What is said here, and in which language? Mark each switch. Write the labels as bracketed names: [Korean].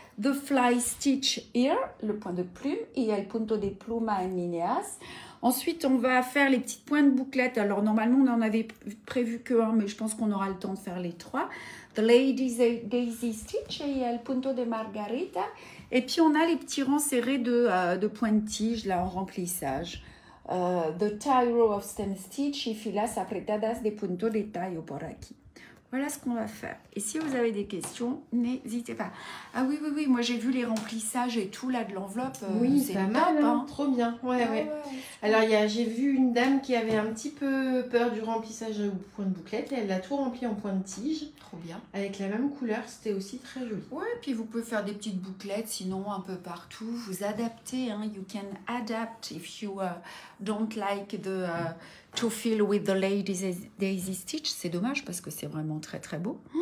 [English] the fly stitch here, [French] le point de plume, et [Spanish] el punto de pluma en líneas. [French] Ensuite, on va faire les petites pointes bouclettes. Alors, normalement, on en avait prévu que un, mais je pense qu'on aura le temps de faire les trois. [English] The Lady's Daisy Stitch et [Spanish] el punto de margarita. [French] Et puis, on a les petits rangs serrés de pointe-tige, là, en remplissage. [English] The tie row of stem stitch [Spanish] y filas apretadas de punto de tallo por aquí. [French] Voilà ce qu'on va faire. Et si vous avez des questions, n'hésitez pas. Ah oui, oui, oui, moi j'ai vu les remplissages et tout là de l'enveloppe. Oui, c'est pas top, mal, hein. trop bien. Ouais, Ah ouais. ouais. Alors, j'ai vu une dame qui avait un petit peu peur du remplissage au point de bouclette et elle l'a tout rempli en point de tige. Trop bien. Avec la même couleur, c'était aussi très joli. Ouais, puis vous pouvez faire des petites bouclettes, sinon un peu partout. Vous adaptez, hein. [English] You can adapt if you don't like to fill with the Lady's Daisy Stitch. [French] C'est dommage parce que c'est vraiment très très beau.